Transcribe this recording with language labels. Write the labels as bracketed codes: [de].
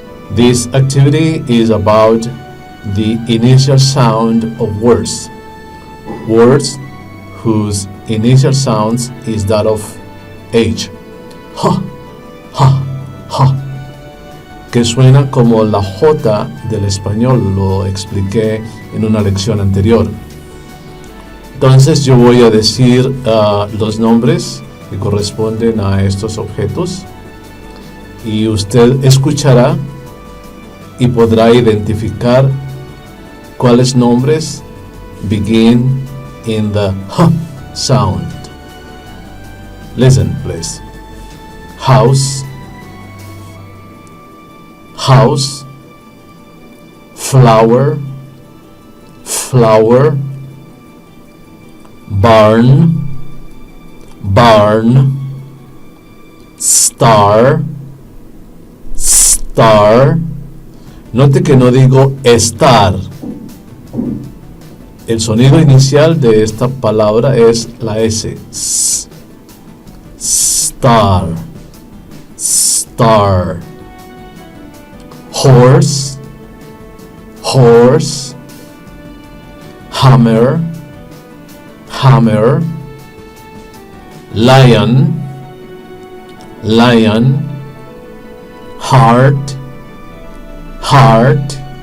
[en] This activity is about the initial sound of words. Words whose initial sounds is that of H. Ha, ha, ha. [es] Que suena como la J del español, lo expliqué en una lección anterior. Entonces yo voy a decir los nombres que corresponden a estos objetos y usted escuchará y podrá identificar cuáles nombres [en] begin in the H sound. Listen, please. House, house, flower, flower, barn, barn, star, star. [es] Note que no digo estar. El sonido inicial de esta palabra es la S. [en] S. Star. Star. Horse. Horse. Hammer. Hammer. Lion. Lion. Heart. Heart.